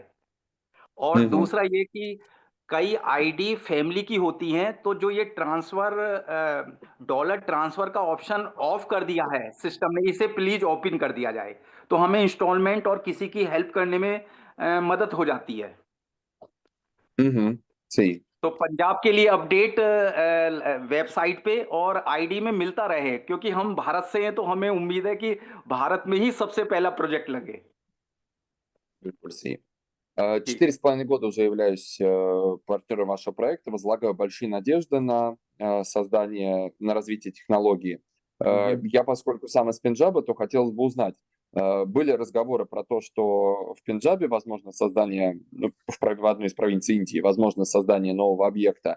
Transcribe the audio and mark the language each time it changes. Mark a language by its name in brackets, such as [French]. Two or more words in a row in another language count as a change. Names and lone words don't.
[Hindi] और दूसरा ये कि कई आईडी फैमिली की होती हैं, तो जो ये [English] transfer dollar transfer [Hindi] का [English] option off [Hindi] कर दिया है सिस्टम ने, इसे [English] please open [Hindi] कर दिया जाए तो हमें इंस्टॉलमेंट और किसी की हेल्प करने में मदद हो जाती है। सही। तो पंजाब के लिए [English] update website [Hindi] पे और आईडी में मिलता रहे, क्योंकि हम भारत से हैं तो हमें उम्मीद है कि भारत में ही सबसे पहला प्रोजेक्ट लगे। Bill Си. [Russian] 4,5 года уже являюсь партнером вашего проекта, возлагаю большие надежды на создание, на развитие технологии. Я, поскольку сам из Пенджаба, то хотелось бы узнать, были разговоры про то, что в Пенджабе возможно создание, в одной из провинций Индии, возможно создание нового объекта.